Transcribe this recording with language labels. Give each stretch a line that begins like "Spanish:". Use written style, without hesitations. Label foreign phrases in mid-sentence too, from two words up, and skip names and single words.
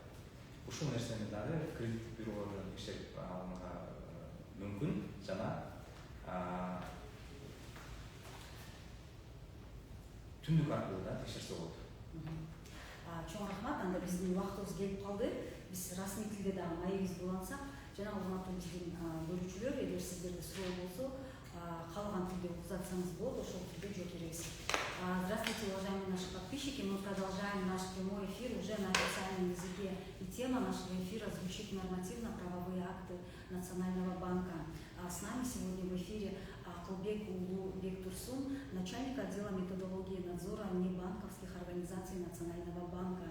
Kyrgyz: Ушул нерсени дагы кредиттик бюролордон текшерип алганга мүмкүн, жана түндүк аркылуу да текшерсе болот. Чоң рахмат. Анда биздин убактыбыз келип калды. Биз расмий тилде дагы маегибизди улантсак, жана урматтуу биздин көрүүчүлөр, эгер сиздерде суроо болсо, калган тилде укзатсаңыз болот, ошол тилде жооп беребиз.
Russian: Здравствуйте, уважаемые наши подписчики. Мы продолжаем наш прямой эфир уже на официальном языке. И тема нашего эфира звучит нормативно-правовые акты Национального банка. С нами сегодня в эфире Кылбек Уулу Бектурсун, начальник отдела методологии надзора небанковских организаций Национального банка.